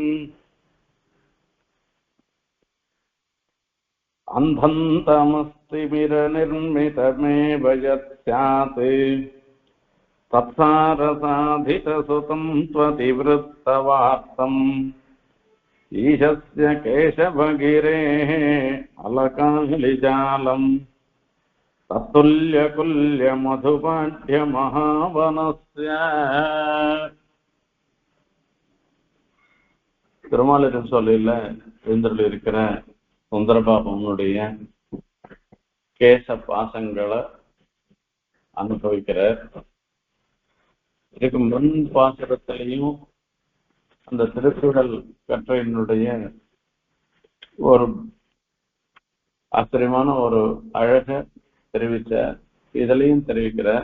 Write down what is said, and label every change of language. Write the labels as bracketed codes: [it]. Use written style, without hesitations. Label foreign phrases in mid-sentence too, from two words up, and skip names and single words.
[sa] अन्धन्तमस्तिमिरनिर्मितमेव यत् स्यात् तत्सारसाधितसुतं त्वतिवृत्तवार्तम् ईशस्य केशवगिरेः अलकालिजालम् तत्तुल्यकुल्यमधुपाढ्यमहावनस्य। [ta] திருமாலின் சொல்லில எழுந்தருள் இருக்கிற சுந்தரபாபனுடைய கேச பாசங்களை அனுபவிக்கிறார். இதுக்கு முன் பாசுரத்திலையும் அந்த திருக்குறள் கற்றையினுடைய ஒரு ஆச்சரியமான ஒரு அழக தெரிவிச்ச இதுலயும் தெரிவிக்கிறார்.